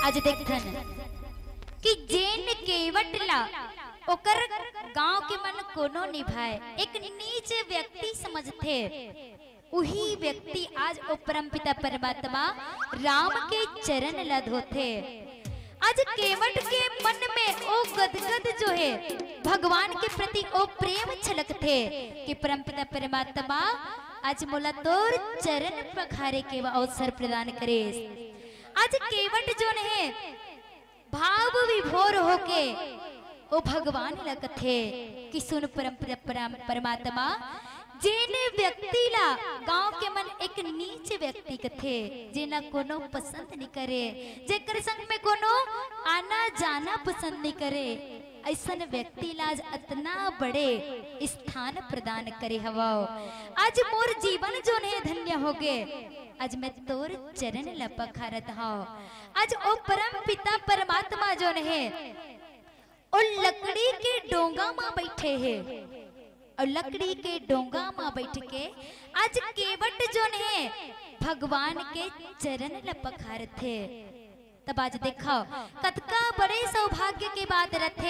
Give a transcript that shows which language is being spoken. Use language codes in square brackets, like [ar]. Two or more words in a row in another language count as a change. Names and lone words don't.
[hne] देखथन कि जेन केवटला ओकर गांव के मन कोनो निभाए एक नीच व्यक्ति समझते, वही व्यक्ति आज ओ परमपिता परमात्मा राम के चरण लद होते। आज केवट के मन में ओ गदगद जो है भगवान के प्रति ओ प्रेम छलकते कि परमपिता परमात्मा आज मोला तोर चरण पखारे के अवसर प्रदान करे। आज केवट जो है भाव विभोर होके ओ भगवान लगथे कि सुन परमपिता परमात्मा जेन व्यक्ति ला गांव के मन एक नीच व्यक्ति कथे जेना कोनो पसंद नहीं करे, जेकर संग में कोनो आना जाना पसंद नहीं करे, ऐसन व्यक्ति ला आज इतना बड़े स्थान प्रदान करे हवा। आज मोर जीवन जो ने धन्य हो गए, आज मैं तोर चरण ला पखारत हूँ। आज ओ परम पिता परमात्मा जो ने ओ लकड़ी के डोंगा में बैठे है और लकड़ी के डोंगा में बैठ के आज केवट जो है भगवान के चरण लपखार थे। तब आज देखो कतका बड़े सौभाग्य के बात रथे।